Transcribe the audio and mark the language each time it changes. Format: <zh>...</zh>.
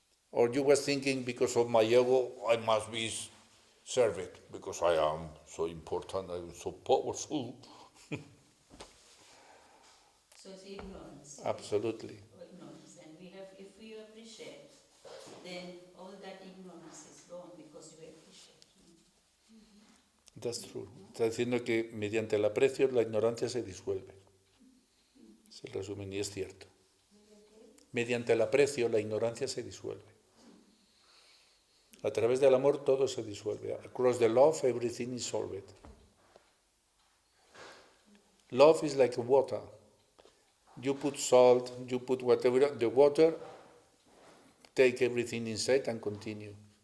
<en>Or you was thinking, because of my ego, I must be serve it because I am so important, I'm so powerful. So it's ignorance. Absolutely. Ignorance. And if we appreciate, then all that ignorance is gone because we appreciate. That's true.</en> <es>Está diciendo que mediante el aprecio la ignorancia se disuelve. Es el resumen y es cierto. Mediante el aprecio la ignorancia se disuelve. A través del amor todo se disuelve.</es> <en>Across the love everything is solved. Love is like water. You put salt, you put whatever, the water take everything inside and continue.</en>